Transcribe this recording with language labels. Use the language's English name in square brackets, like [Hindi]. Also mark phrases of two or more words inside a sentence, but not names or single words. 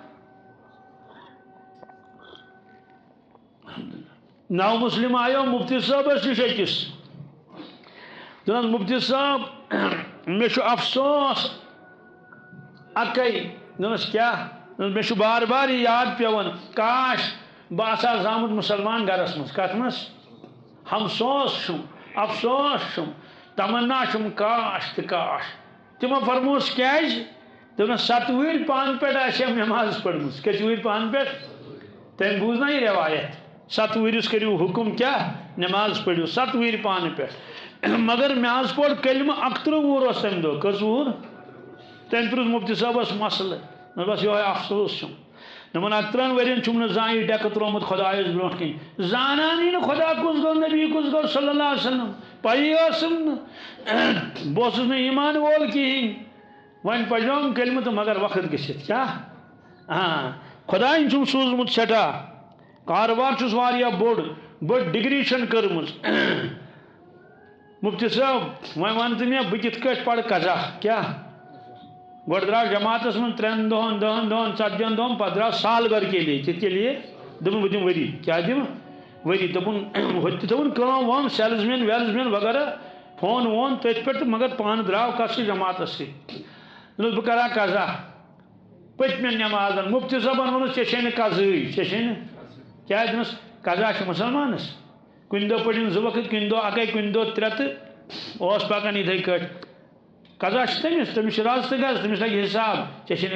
[Kashmiri] نو مسلم آیو مفتی صاحب نش أکس دن مفتی صاحب مے افسوس اکی دنس کیا مے بار بار یہ یاد پیون کاش بہ زامت مسلمان گرس مز کت مز ہمسوس چھم افسوس چھم تمنا چھم کاش تو کاش تمو فرموس کیاز دپن 7 وہر پان پہ نماز پڑھم کت وہر پان پہ تم بوزنا یہ روایت 7 ورس کرو حکم کیا نماز پڑھو 7 وہر پان پہ مگر مے آز پور کلمہ 11 وُہر اس تمہ دہ کس وُہر تم پرٛژھ مفتی صاحبس مسئلہ بس یہ افسوس چھم دپن 11 ورین چھم نہ زان یہ ڈیکہ ترومت خدایس برونٹ کن زانانی نہ خدا کس گو نبی کس گو [Arabic] صلی اللہ علیہ وسلم [Kashmiri] پی ٲسم بہس نہ ایمان وول کہین ون پڑھنوم کلمہ تو مگر وقت گژھت کیا خدائن چھم سوزمت سٹھا کاربار چھس واریاہ بڑ ڈگری چھن کٔرمٕژ مفتی صاحب وۄنۍ ون تہٕ مےٚ بہٕ کِتھ کٲٹھۍ پرٕ قضا کیا گۄڈٕ درٛاو جماعتس منٛز 3 دۄہن 10 دۄہن 40 دۄہن پتہٕ درٛاو [Urdu] سال بھر کے لیے [Kashmiri] کِتھ کے لیے دوٚپُن بہٕ دِمہٕ ؤری کیٛاہ دِمہٕ ؤری دوٚپُن ہُتہِ تہِ تھٲوٕن کٲم وٲم [English] salesman wheelsman [Kashmiri] وغیرہ فون وون تٔتھۍ پٮ۪ٹھ تہٕ مگر پانہٕ درٛاو کتھ سۭتۍ جماعتس سۭتۍ دوٚپُس بہٕ کرٕ ہا قضا پٔتمٮ۪ن نٮ۪مازن مفتی صٲبن ووٚنُس ژےٚ چھے نہٕ قضٲیی ژےٚ چھے نہٕ کیٛاہ دِنس قضا چھُ مُسلمانس کُنہِ دۄہ پٔرِن 2 وقت کُنہِ دۄہ اکے کُنہِ دۄہ 3 تہٕ اوس پکان یِتھے کٲٹھۍ قضا چھُ تٔمِس چھُ رز تہٕ گز تٔمِس لگہِ حساب ژےٚ چھے نہٕ